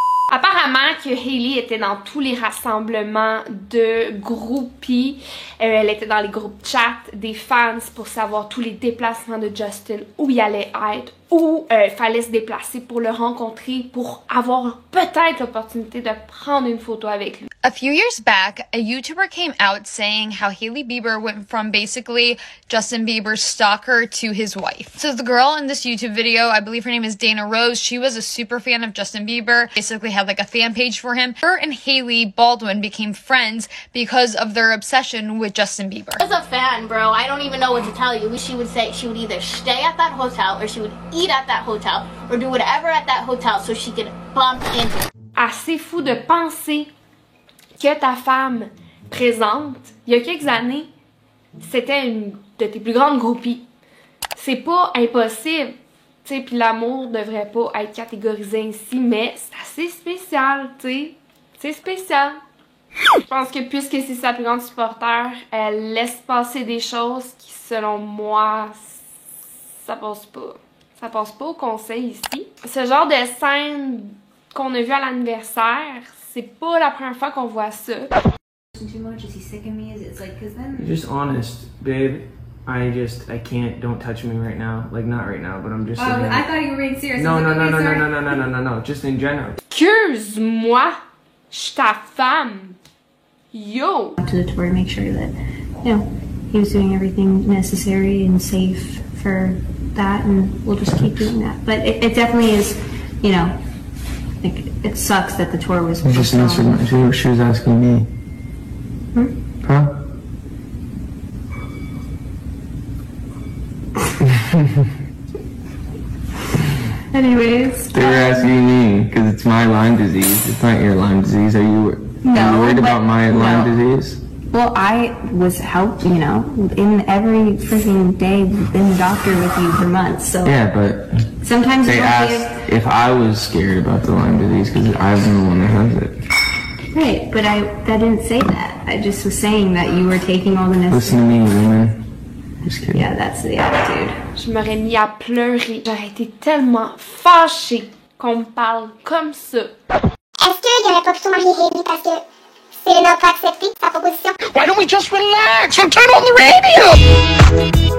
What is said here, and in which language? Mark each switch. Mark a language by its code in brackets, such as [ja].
[fr] Apparemment que Hailey était dans tous les rassemblements de groupies. Elle était dans les groupes chat des fans pour savoir tous les déplacements de Justin, où il allait être, où il fallait se déplacer pour le rencontrer, pour avoir peut-être l'opportunité de prendre une photo avec lui. [en] A few years back, a YouTuber came out saying how Hailey Bieber went from basically Justin Bieber's stalker to his wife. So the girl in this YouTube video, I believe her name is Dana Rose, she was a super fan of Justin Bieber, basically had like a fan page for him. Her and Hailey Baldwin became friends because of their obsession with Justin Bieber. As a fan, bro, I don't even know what to tell you. She would say she would either stay at that hotel or she would eat at that hotel or do whatever at that hotel so she could bump into. [fr] Assez fou de penser que ta femme présente, il y a quelques années, c'était une de tes plus grandes groupies. C'est pas impossible, tu sais, puis l'amour devrait pas être catégorisé ainsi, mais c'est assez spécial, tu sais. C'est spécial. Je pense que puisque c'est sa plus grande supporter, elle laisse passer des choses qui, selon moi, ça passe pas. Ça passe pas au conseil ici. Ce genre de scène qu'on a vu à l'anniversaire. C'est pas la première fois qu'on voit ça. [en] Too much? Is he sick of me? It's like, cause then Just honest, babe. I can't. Don't touch me right now. Like not right now, but I'm just. I thought you were being serious. No, I was no, like, no, okay, no, sorry. no, no, no, no, no, no, no. Just in general. [fr] Excuse-moi, je suis ta femme. [en] Yo! To the tour to make sure that, you know, he was doing everything necessary and safe for that, and we'll just keep doing that. But it definitely is, you know, like it sucks that the tour was Just answered my. She was asking me. Huh? Anyways. They were asking me because it's my Lyme disease. It's not your Lyme disease. Are you worried about my Lyme disease? Well, I was helped, you know, in every freaking day, been the doctor with you for months, so. Yeah, but Sometimes they you don't asked if I was scared about the Lyme disease because I'm the one that has it. Right, but I didn't say that. I just was saying that you were taking all the Listen to necessary. me, woman. Just kidding. Yeah, that's the attitude. [fr] Je m'aurais mis à pleurer. J'aurais été tellement fâchée qu'on me parle comme ça. Est-ce qu'il aurait pas plutôt marié Hailey parce que Selena n'a pas accepté sa proposition? [en] Why don't we just relax and turn on the radio?